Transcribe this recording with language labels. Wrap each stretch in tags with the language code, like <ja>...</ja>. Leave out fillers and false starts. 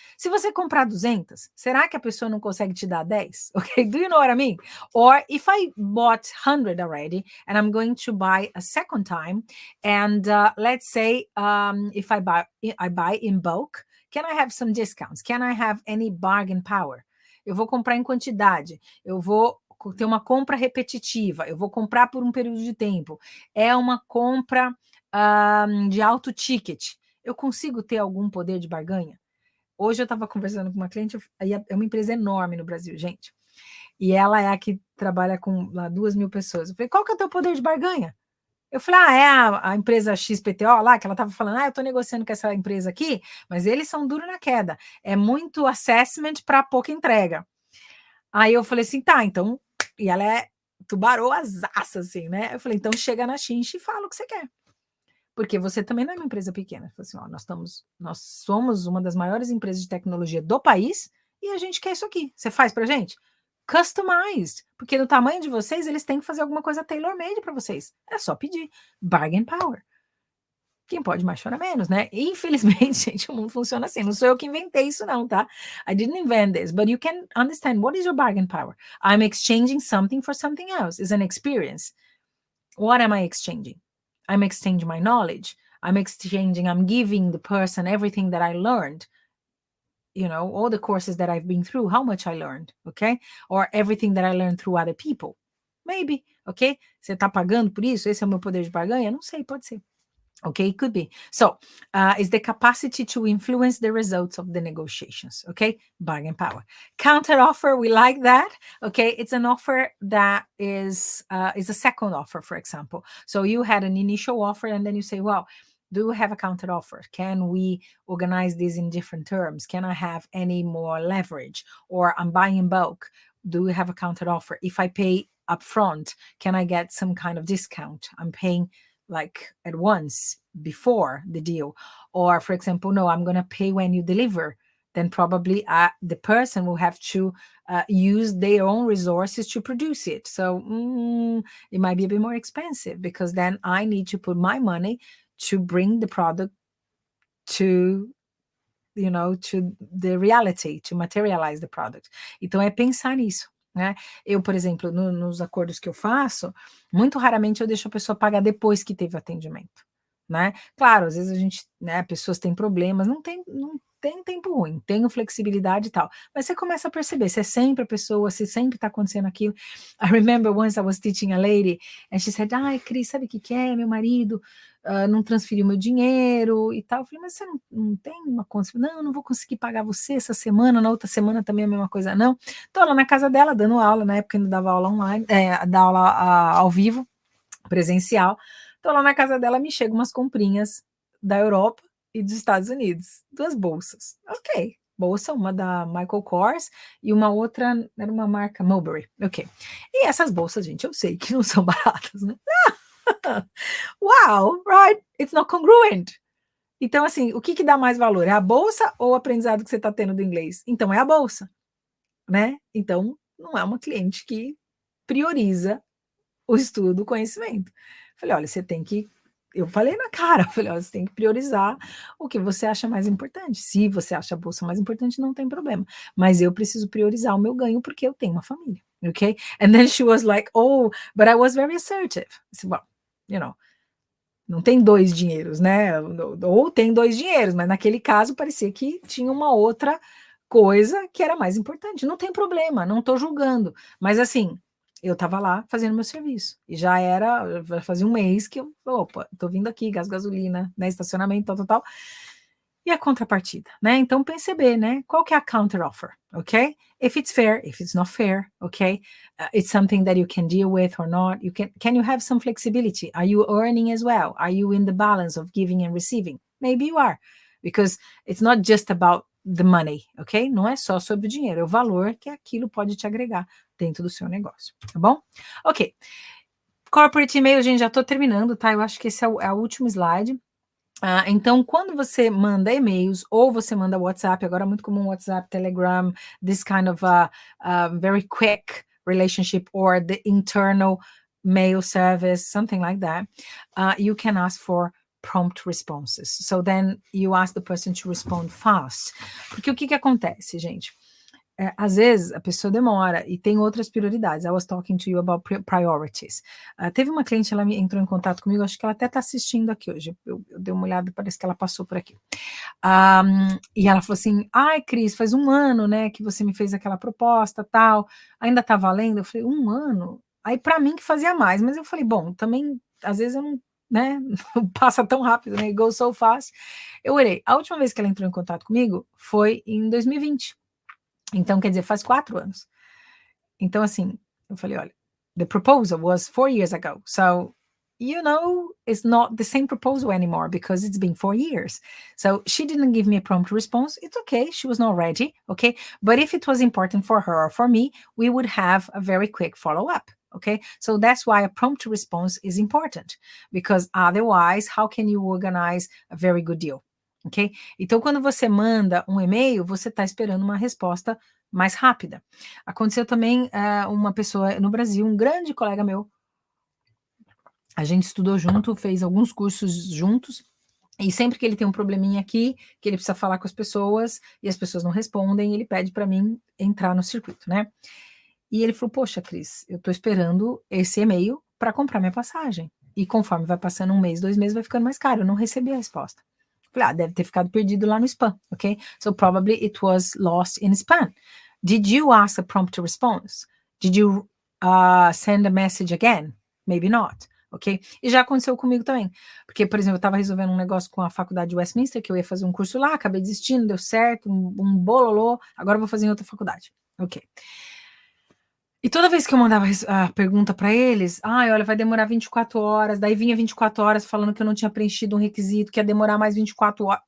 <pt>Se você comprar 200, será que a pessoa não consegue te dar 10?</pt> <en>Okay, do you know what I mean? Or if I bought 100 already and I'm going to buy a second time, and let's say if I buy in bulk, can I have some discounts? Can I have any bargain power?</en> <pt>Eu vou comprar em quantidade, eu vou ter uma compra repetitiva, eu vou comprar por um período de tempo, é uma compra de alto ticket, eu consigo ter algum poder de barganha? Hoje eu estava conversando com uma cliente, é uma empresa enorme no Brasil, gente, e ela é a que trabalha com lá 2.000 pessoas. Eu falei, qual que é o teu poder de barganha? Eu falei, é a empresa XPTO lá, que ela estava falando, eu estou negociando com essa empresa aqui, mas eles são duros na queda, é muito assessment para pouca entrega. Aí eu falei assim, tá, então, e ela é tubaroazaça, assim, né? Eu falei, então chega na Chincha e fala o que você quer. Porque você também não é uma empresa pequena. Eu falei assim, nós somos uma das maiores empresas de tecnologia do país e a gente quer isso aqui. Você faz pra gente? Customized. Porque no tamanho de vocês, eles têm que fazer alguma coisa tailor-made para vocês. É só pedir. Bargain power. Quem pode mais chora menos, né? Infelizmente, gente, o mundo funciona assim. Não sou eu que inventei isso, não, tá?</pt> <en>I didn't invent this, but you can understand what is your bargain power. I'm exchanging something for something else. It's an experience. What am I exchanging? I'm exchanging my knowledge. I'm giving the person everything that I learned. You know, all the courses that I've been through, how much I learned, okay? Or everything that I learned through other people. Maybe, ok?</en> <pt>Você tá pagando por isso? Esse é o meu poder de barganha? Não sei, pode ser.</pt> <en>Okay, it could be. So it's the capacity to influence the results of the negotiations. Okay, bargain power. Counter offer, we like that. Okay, it's an offer that is a second offer, for example. So you had an initial offer, and then you say, well, do you have a counter offer? Can we organize this in different terms? Can I have any more leverage? Or I'm buying in bulk. Do we have a counter offer? If I pay upfront, can I get some kind of discount? I'm paying like at once before the deal. Or for example, no, I'm going to pay when you deliver. Then probably the person will have to use their own resources to produce it. So it might be a bit more expensive because then I need to put my money to bring the product to to the reality, to materialize the product.</en> <pt>Então é pensar nisso, né? Eu, por exemplo, nos acordos que eu faço, muito raramente eu deixo a pessoa pagar depois que teve o atendimento, né? Claro, às vezes a gente, né, pessoas têm problemas, não tem tempo ruim, tenho flexibilidade e tal, mas você começa a perceber, se é sempre a pessoa, se sempre tá acontecendo aquilo.</pt> <en>I remember once I was teaching a lady, and she said,</en> <pt>ai, Cris, sabe o que é? Meu marido não transferiu meu dinheiro e tal. Eu falei, mas você não tem uma conta? Não, não vou conseguir pagar você essa semana, na outra semana também a mesma coisa, não. Tô lá na casa dela, dando aula, na época ainda dava aula online, da aula ao vivo, presencial. Tô lá na casa dela, me chegam umas comprinhas da Europa e dos Estados Unidos, 2 bolsas. Ok, bolsa, uma da Michael Kors e uma outra, era uma marca Mulberry, ok. E essas bolsas, gente, eu sei que não são baratas, né?</pt> <en>Wow, right? It's not congruent.</en> <pt>Então, assim, o que dá mais valor? É a bolsa ou o aprendizado que você está tendo do inglês? Então, é a bolsa, né? Então, não é uma cliente que prioriza o estudo, o conhecimento. Falei, olha, você tem que... Eu falei na cara, falei, olha, você tem que priorizar o que você acha mais importante. Se você acha a bolsa mais importante, não tem problema. Mas eu preciso priorizar o meu ganho porque eu tenho uma família, ok?</pt> <en>And then she was like, oh, but I was very assertive. I said, well,</en> <pt>não tem 2 dinheiros, né? Ou tem 2 dinheiros, mas naquele caso parecia que tinha uma outra coisa que era mais importante. Não tem problema, não estou julgando. Mas assim, eu estava lá fazendo meu serviço. E já fazia um mês que opa, estou vindo aqui, gasolina, né? Estacionamento, tal. E a contrapartida, né? Então perceber, né? Qual que é a counter offer, ok?</pt> <en>If it's fair, if it's not fair, okay? It's something that you can deal with or not. Can you have some flexibility? Are you earning as well? Are you in the balance of giving and receiving? Maybe you are, because it's not just about the money, ok?</en> <pt>Não é só sobre o dinheiro, é o valor que aquilo pode te agregar dentro do seu negócio, tá bom? Ok. Corporate email, gente, já tô terminando, tá? Eu acho que esse é o último slide. Então, quando você manda e-mails ou você manda WhatsApp, agora é muito comum WhatsApp, Telegram,</pt> <en>this kind of very quick relationship or the internal mail service, something like that, you can ask for prompt responses. So then you ask the person to respond fast.</en> <pt>Porque o que acontece, gente? Às vezes a pessoa demora e tem outras prioridades.</pt> <en>I was talking to you about priorities.</en> <pt>Teve uma cliente, ela entrou em contato comigo, acho que ela até está assistindo aqui hoje. Eu dei uma olhada, parece que ela passou por aqui. E ela falou assim, ai, Cris, faz 1 ano, né, que você me fez aquela proposta, tal, ainda tá valendo? Eu falei, 1 ano? Aí para mim que fazia mais, mas eu falei, bom, também, às vezes eu não, né, passa tão rápido, né,</pt> <en>it goes so fast.</en> <pt>Eu olhei, a última vez que ela entrou em contato comigo foi em 2020. Então, quer dizer, faz 4 anos. Então, assim, eu falei, olha,</pt> <en>the proposal was 4 years ago. So, it's not the same proposal anymore because it's been 4 years. So she didn't give me a prompt response. It's okay. She was not ready. Okay. But if it was important for her or for me, we would have a very quick follow-up. Okay. So that's why a prompt response is important, because otherwise, how can you organize a very good deal? Ok?</en> <pt>Então, quando você manda um e-mail, você está esperando uma resposta mais rápida. Aconteceu também uma pessoa no Brasil, um grande colega meu, a gente estudou junto, fez alguns cursos juntos, e sempre que ele tem um probleminha aqui, que ele precisa falar com as pessoas, e as pessoas não respondem, ele pede para mim entrar no circuito, né? E ele falou, poxa, Cris, eu estou esperando esse e-mail para comprar minha passagem. E conforme vai passando 1 mês, 2 meses, vai ficando mais caro, eu não recebi a resposta. Deve ter ficado perdido lá no spam, ok?</pt> <en>So probably it was lost in spam. Did you ask a prompt response? Did you send a message again? Maybe not, ok?</en> <pt>E já aconteceu comigo também, porque, por exemplo, eu estava resolvendo um negócio com a faculdade de Westminster, que eu ia fazer um curso lá, acabei desistindo, deu certo, um bololô, agora eu vou fazer em outra faculdade, ok? E toda vez que eu mandava a pergunta para eles, olha, vai demorar 24 horas, daí vinha 24 horas falando que eu não tinha preenchido um requisito, que ia demorar mais 24 horas.</pt>